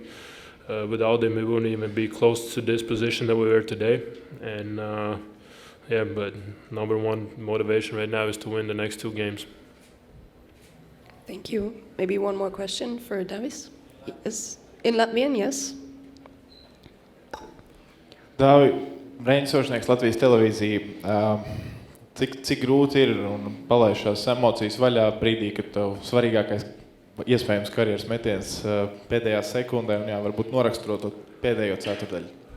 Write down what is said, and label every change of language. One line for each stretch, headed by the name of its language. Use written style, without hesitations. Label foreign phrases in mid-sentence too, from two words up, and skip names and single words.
English: Without him, we wouldn't even be close to this position that we were today. And but number one motivation right now is to win the next 2 games. Thank you. Maybe one more question for Davis. Yes. In Latvian, yes.
Latvian: Dāvi, Reinis Sošnieks, Latvijas televīzija. Cik grūti ir un palaist šās emocijas vaļā brīdī, kad tev svarīgākais iespējams karjeras metiens pēdējā sekundē un varbūt noraksturot to pēdējo ceturdaļu?